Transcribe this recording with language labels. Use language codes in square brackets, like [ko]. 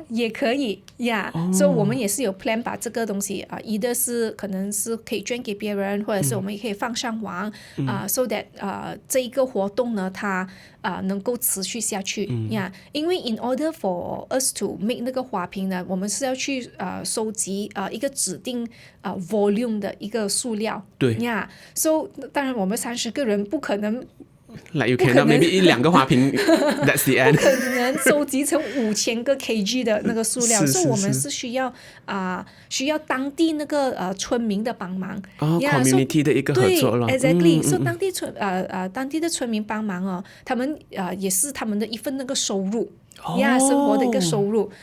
[zh] 也可以所以我们也是有 plan 把这个东西either 是可能是可以捐给别人，或者是我们也可以放上网 so that 这一个活动呢，它能够持续下去因为 in order for us to make 那个花瓶呢，我们是要去收集一个指定volume 的一个塑料。对 so 当然我们30个人不可能 [en] Like you cannot maybe 1-2 个花瓶 that's the end [zh] 不可能收集成5000个 kg 的那个塑料所以我们是需要当地那个村民的帮忙 community 的一个合作了。对 exactly so 当地的村民帮忙他们也是他们的一份那个收入生活的一个收入。